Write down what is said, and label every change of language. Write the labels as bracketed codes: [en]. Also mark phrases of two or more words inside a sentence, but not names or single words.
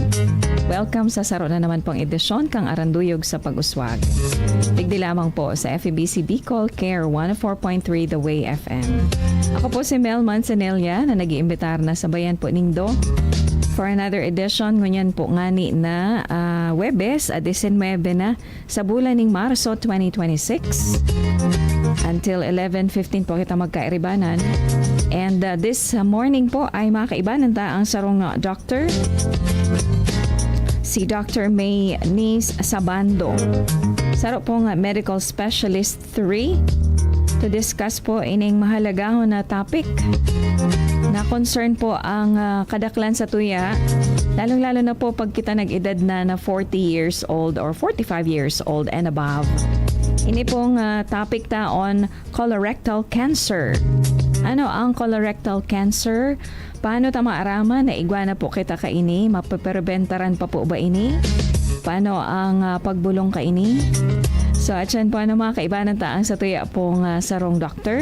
[bik] Welcome sa saro na naman pong edisyon kang Aranduyog sa Pag-uswag. Tigdi lamang po sa FEBC Bicol Care 104.3 DWAY-FM. Ako po si Mhel Manzanilla na nag-iimbitar na sa bayan po Ningdo [en] for another edition [bik] ngunyan po ngani na Webes 19 na sa bulan ng Marso 2026. Until 11:15 po kita magkairibanan. [en] And this morning [bik] po ay makaibanan ta ang sarong doctor, si Dr. Neiz Sabando. Saro po nga [en] medical specialist 3 to discuss [bik] po ining mahalagahon na topic na concern po ang kadaklan sa tuya, lalong-lalo na po pag kita nag-edad na [en] 40 years old or 45 years old and above. [bik] Ini pong topic ta on [en] colorectal cancer. [bik] Ano ang [en] colorectal cancer? [bik] Paano ta maaraman na iguana po kita kaini? Mapaperbentaran pa po ba ini? Paano ang pagbulong kaini? So atyan po ano mga kaibanan ta ang sa tuya pong sarong doctor.